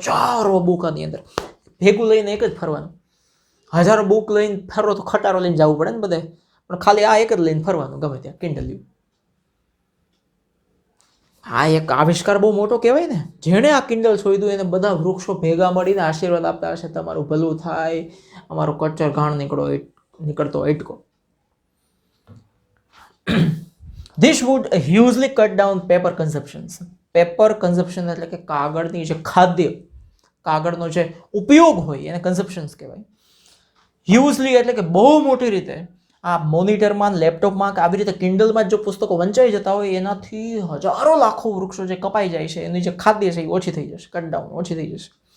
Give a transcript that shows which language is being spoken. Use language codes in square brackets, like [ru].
[gu] હજારો બુક આની અંદર, ભેગું લઈને એક જ ફરવાનું. હજારો બુક લઈને ફરો તો ખટારો લઈને જવું પડે ને બધે, પણ ખાલી આ એક જ લઈને ફરવાનું ગમે ત્યાં, કિન્ડલ. આ એક આવિષ્કાર બહુ મોટો કહેવાય ને. જેણે આ કિન્ડલ શોધ્યું એને બધા વૃક્ષો ભેગા મળીને આશીર્વાદ આપતા હશે, તમારું ભલું થાય, અમારો કચ્ચર ઘાણ નીકળતો એટકો. [en] This would hugely cut down paper consumptions. [gu] Paper consumption એટલે કે કાગળની જે કાગળનો જે ઉપયોગ હોય એને કન્ઝપ્શન્સ કહેવાય. હ્યુઝલી એટલે કે બહુ મોટી રીતે આ મોનિટરમાં, લેપટોપમાં કે આવી રીતે કિન્ડલમાં જો પુસ્તકો વંચાઈ જતા હોય એનાથી હજારો લાખો વૃક્ષો જે કપાઈ જાય છે, એની જે ખાદ્ય છે એ ઓછી થઈ જશે, કટ ડાઉન ઓછી થઈ જશે.